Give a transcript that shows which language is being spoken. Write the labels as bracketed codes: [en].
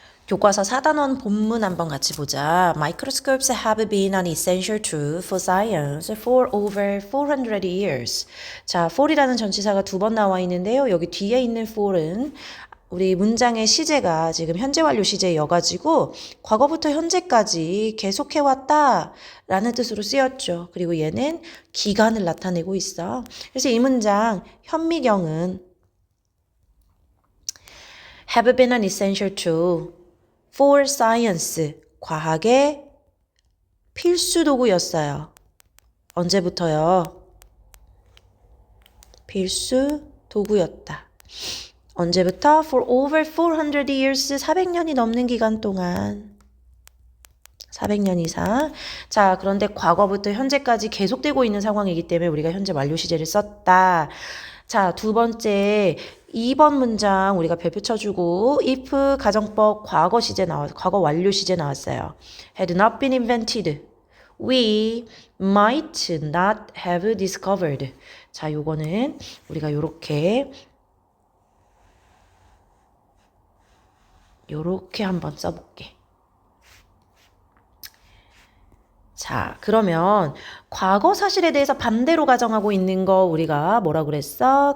[ko] 교과서 4단원 본문 한번 같이 보자. [en] Microscopes have been an essential tool for science for over 400 years. [ko] 자, for이라는 전치사가 두 번 나와 있는데요. 여기 뒤에 있는 for은 우리 문장의 시제가 지금 현재 완료 시제여가지고 과거부터 현재까지 계속해왔다 라는 뜻으로 쓰였죠. 그리고 얘는 기간을 나타내고 있어. 그래서 이 문장 현미경은 have been an essential tool for science, 과학의 필수 도구였어요. 언제부터요? 필수 도구였다. 언제부터? [en] For over 400 years, 400년이 넘는 기간 동안. [ko] 400년 이상. 자, 그런데 과거부터 현재까지 계속되고 있는 상황이기 때문에 우리가 현재 완료 시제를 썼다. 자, 두 번째 2번 문장 우리가 별표 쳐주고 if 가정법 과거 시제 과거 완료 시제 나왔어요. [en] Had not been invented. We might not have discovered. [ko] 자, 요거는 우리가 요렇게 한번 써볼게. 자, 그러면 과거 사실에 대해서 반대로 가정하고 있는 거 우리가 뭐라 그랬어?